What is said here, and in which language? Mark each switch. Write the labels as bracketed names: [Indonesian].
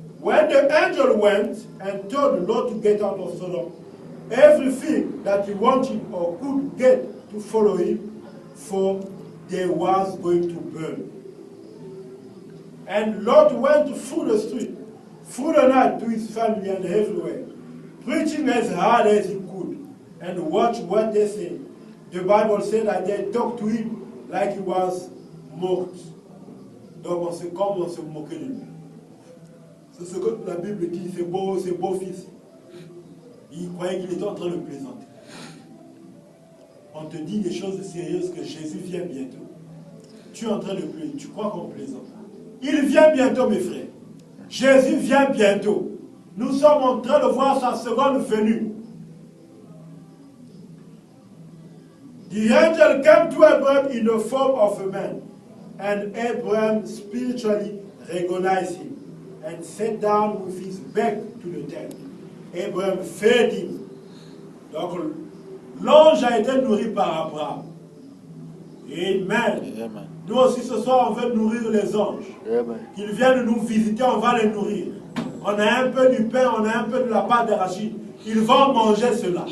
[English] When the angel went and told Lot to get out of Sodom, everything that he wanted or could get to follow him, for they was going to burn. And Lot went through the street, through the night to his family and everywhere, preaching as hard as he could, and watch what they say. The Bible said that they talked to him like he was mocked. [French] Donc c'est comme on se moquait de lui. C'est ce que la Bible dit, c'est beau fils. Il croyait qu'il était en train de plaisanter. On te dit des choses sérieuses que Jésus vient bientôt. Tu es en train de plaisanter, tu crois qu'on plaisante. Il vient bientôt, mes frères. Jésus vient bientôt. Nous sommes en train de voir sa seconde venue. [English] The angel came to Abraham in the form of a man, and Abraham spiritually recognized him and sat down with his back to the tent. Abraham fed him. [French] Donc, l'ange a été nourri par Abraham. Amen. Amen. Nous aussi ce soir, on veut nourrir les anges. Amen. Qu'ils viennent nous visiter, on va les nourrir. On a un peu du pain, on a un peu de la pâte d'arachide. Ils vont manger cela.